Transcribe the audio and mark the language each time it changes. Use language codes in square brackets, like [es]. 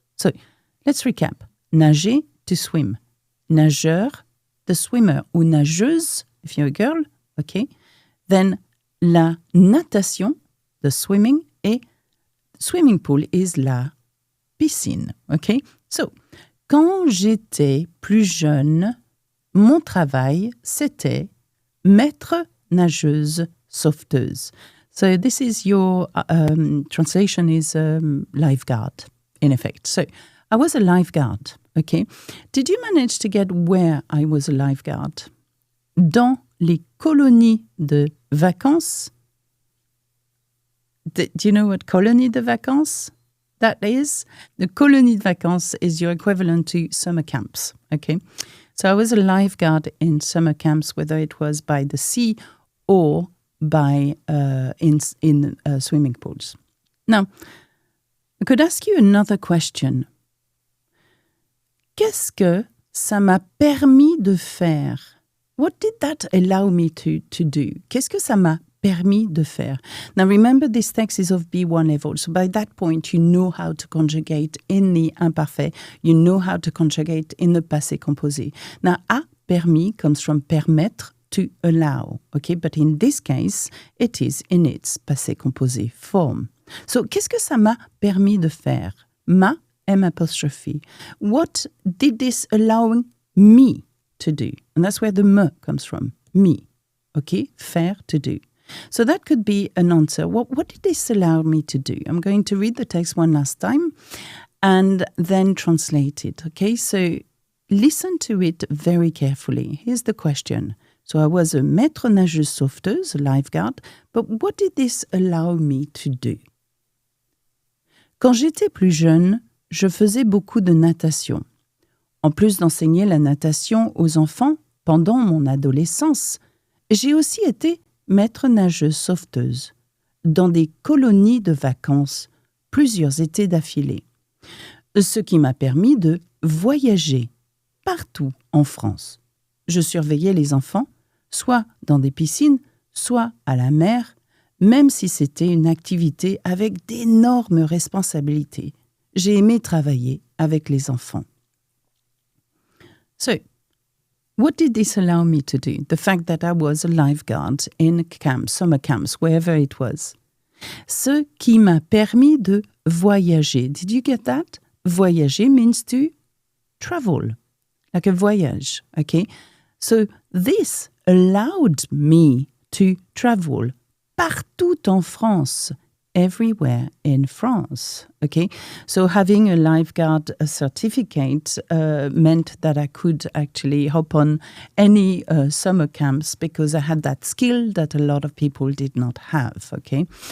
[en] So let's recap. Nager, to swim. Nageur, the swimmer, [fr] ou nageuse, [en] if you're a girl. Okay, then la natation, the swimming, et swimming pool is la piscine. [fr] Okay, so quand j'étais plus jeune, mon travail, c'était maître-nageuse sauveteuse. [en] So this is your translation is lifeguard, in effect. So I was a lifeguard, okay? Did you manage to get where I was a lifeguard? [fr] Dans les colonies de vacances. [en] Do you know what colony de vacances that is? The colony de vacances is your equivalent to summer camps, okay? So I was a lifeguard in summer camps, whether it was by the sea or by in swimming pools. Now, I could ask you another question. [fr] Qu'est-ce que ça m'a permis de faire? [en] What did that allow me to do? [fr] Qu'est-ce que ça m'a permis de faire? [en] Now, remember, this text is of B1 level. So by that point, you know how to conjugate in the imparfait. You know how to conjugate in the passé composé. Now, a permis comes from permettre, to allow. Okay, but in this case, it is in its passé composé form. [fr] So, qu'est-ce que ça m'a permis de faire? [en] Ma, M apostrophe. What did this allow me to do? And that's where the me comes from. Me. Okay, faire, to do. So that could be an answer. What did this allow me to do? I'm going to read the text one last time and then translate it. Okay, so listen to it very carefully. Here's the question. So I was a maître-nageuse sauveteuse, a lifeguard, but what did this allow me to do? [fr] Quand j'étais plus jeune, je faisais beaucoup de natation. En plus d'enseigner la natation aux enfants pendant mon adolescence, j'ai aussi été maître-nageuse sauveteuse dans des colonies de vacances, plusieurs étés d'affilée, ce qui m'a permis de voyager partout en France. Je surveillais les enfants, soit dans des piscines, soit à la mer, même si c'était une activité avec d'énormes responsabilités. J'ai aimé travailler avec les enfants. [en] So, what did this allow me to do? The fact that I was a lifeguard in camps, summer camps, wherever it was. [fr] Ce qui m'a permis de voyager. [en] Did you get that? Voyager means to travel, like a voyage, okay? So this allowed me to travel [fr] partout en France, [en] everywhere in France, okay? So having a lifeguard certificate meant that I could actually hop on any summer camps because I had that skill that a lot of people did not have, okay?